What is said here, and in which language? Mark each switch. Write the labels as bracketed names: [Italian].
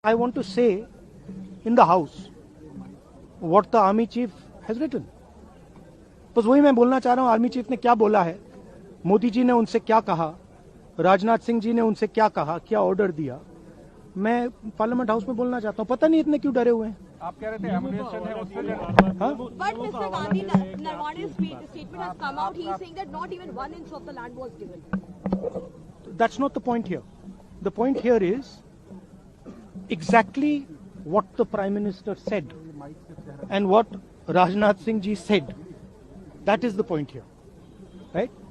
[English] I want to say in the house what the army chief has written. [Hindi] बस वही मैं बोलना चाह रहा हूं, आर्मी चीफ ने क्या बोला है, मोदी जी ने उनसे क्या कहा, राजनाथ सिंह जी ने उनसे क्या कहा, क्या ऑर्डर दिया, मैं पार्लियामेंट हाउस में बोलना चाहता हूं. पता नहीं इतने क्यों डरे हुए हैं. आप कह रहे थे एमुनेशन है उससे [English] But Mr. Gandhi, Narwane's statement has come out. He is saying that not even 1 inch of the land was given. That's not the point here. The point here is exactly what the Prime Minister said and what Rajnath Singh ji said. That is the point here. Right?